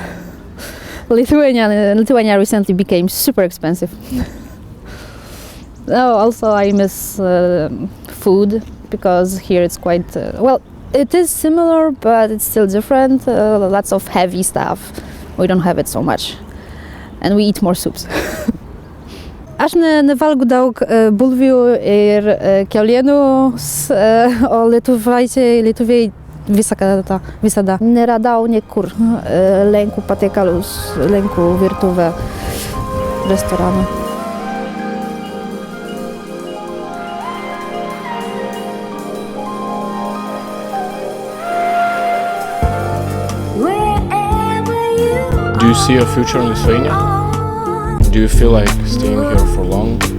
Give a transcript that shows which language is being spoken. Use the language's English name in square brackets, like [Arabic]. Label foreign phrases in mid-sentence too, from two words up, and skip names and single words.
[English] Lithuania recently became super expensive. Oh, also I miss food, because here it's quite, well, it is similar, but it's still different. Lots of heavy stuff. We don't have it so much. And we eat more soups. [Lithuanian] Aš nevalgau daug bulvių ir kiaulienų, o lietuviai visada neradau niekur lenkų patiekalus, lenkų virtuvę restoranų. [English] Do you see a future in Lithuania? Do you feel like staying here for long?